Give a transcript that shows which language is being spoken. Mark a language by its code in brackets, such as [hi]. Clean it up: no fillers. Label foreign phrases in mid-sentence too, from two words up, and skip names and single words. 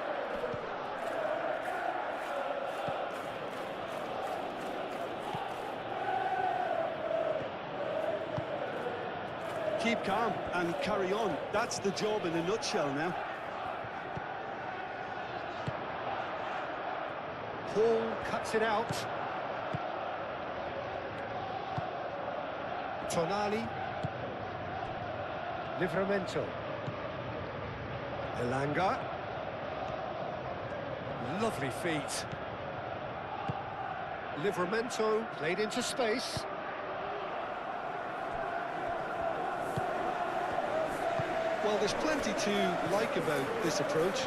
[en] Keep calm and carry on. That's the job in a nutshell now. Hall cuts it out. Tonali. Livramento. Elanga. Lovely feet. Livramento played into space. Well, there's plenty to like about this approach.